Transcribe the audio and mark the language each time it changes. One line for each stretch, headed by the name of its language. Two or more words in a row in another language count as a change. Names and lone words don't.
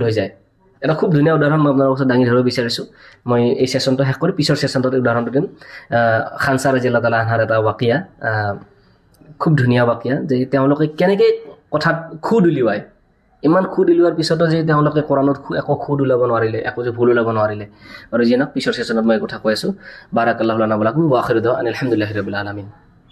Assamese: হৈ যায় এটা খুব ধুনীয়া উদাহৰণ মই আপোনাৰ ওচৰত দাঙি ধৰিব বিচাৰিছোঁ মই এই ছেশ্যনটো শেষ কৰি পিছৰ ছেশ্যনটোত উদাহৰণটো দিম খানছা
Arabic: رضي الله تعالى عنها
Assamese: এটা ৱাকিয়া খুব ধুনীয়া ৱাকিয়া যে তেওঁলোকে কেনেকৈ কথাত খুদ উলিওৱায় ইমান খুদ উলিওৱাৰ পিছতো যে তেওঁলোকে কোৰাণত একো খুদ ওলাব নোৱাৰিলে একো যে ভুল ওলাব নোৱাৰিলে আৰু যিয়ে নহওক পিছৰ ছেশ্যনত মই এই কথা কৈ আছোঁ
Arabic: بارك الله لنا ولكم وآخر دعوانا الحمد لله رب العالمين